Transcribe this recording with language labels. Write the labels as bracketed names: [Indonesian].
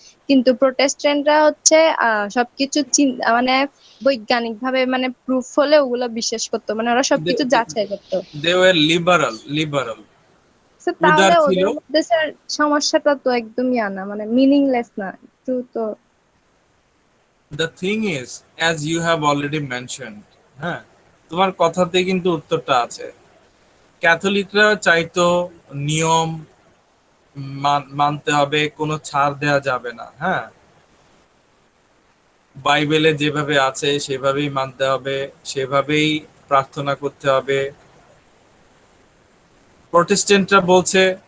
[Bangla] কিন্তু প্রোটেস্ট্যান্টরা হচ্ছে সবকিছু মানে বৈজ্ঞানিক ভাবে মানে প্রুফ হলে ওগুলো বিশ্বাস করতো, মানে ওরা সবকিছু যাচাই করতো। [English] They were liberal. [Bangla] স্যার উদার তাহলে ছিল। ওদের মধ্যে স্যার সমস্যাটা তো একদমই আনা মানে মিনিংলেস না একটু তো। [English] The thing is, as you have already mentioned, [Bangla] হ্যাঁ, তোমার কথাতে কিন্তু উত্তরটা আছে। ক্যাথলিকরা চাইতো নিয়ম মানতে হবে, কোনো ছাড় দেয়া যাবে না। হ্যাঁ, বাইবেলে যেভাবে আছে সেভাবেই মানতে হবে, সেভাবেই প্রার্থনা করতে হবে। প্রটেস্ট্যান্টরা বলছে